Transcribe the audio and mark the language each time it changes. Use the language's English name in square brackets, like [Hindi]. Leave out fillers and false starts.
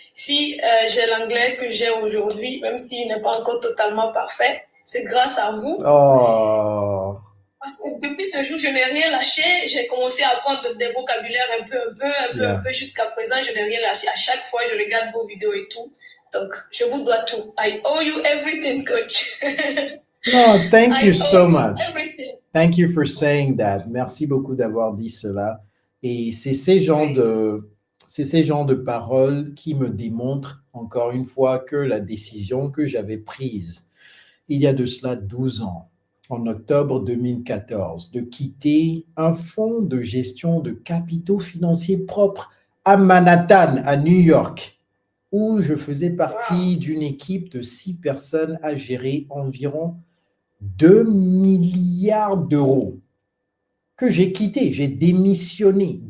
[French] Si j'ai l'anglais que j'ai aujourd'hui, même s'il n'est pas encore totalement parfait, c'est grâce à vous. Oh. Parce que depuis ce jour, je n'ai rien lâché. J'ai commencé à apprendre des vocabulaires un peu, jusqu'à présent, je n'ai rien lâché. À chaque fois, je regarde vos vidéos et tout. Donc, je vous dois tout. [English] I owe you everything, coach. No, thank you I so owe you much. everything. Thank you for saying that. [French] Merci beaucoup d'avoir dit cela. Et c'est ces genres de paroles qui me démontrent encore une fois que la décision que j'avais prise il y a de cela 12 ans, en octobre 2014, de quitter un fonds de gestion de capitaux financiers propres à Manhattan, à New York, où je faisais partie d'une équipe de 6 personnes à gérer environ 2 milliards d'euros que j'ai quitté, j'ai démissionné.